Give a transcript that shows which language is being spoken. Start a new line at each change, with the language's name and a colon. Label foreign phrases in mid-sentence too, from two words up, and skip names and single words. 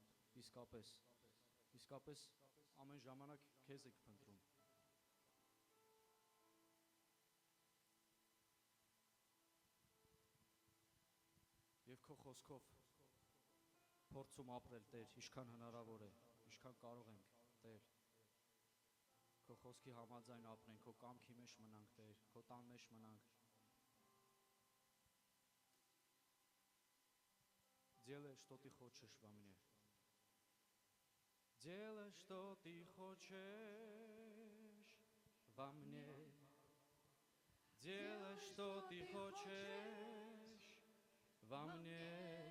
Armenian: Իսկապես ամեն ժամանակ քեզ ենք փնտրում Եվ քո խոսքով փորձում ապրել Տեր ինչքան հնարավոր է ինչքան կարող ենք Տեր Քո խոսքի համաձայն ապրենք քո կամքի մեջ մնանք Տեր քո տան մեջ մնանք
Russian: Делай, что ты хочешь во мне. Делай, что ты хочешь во мне. Делай, что ты хочешь во мне.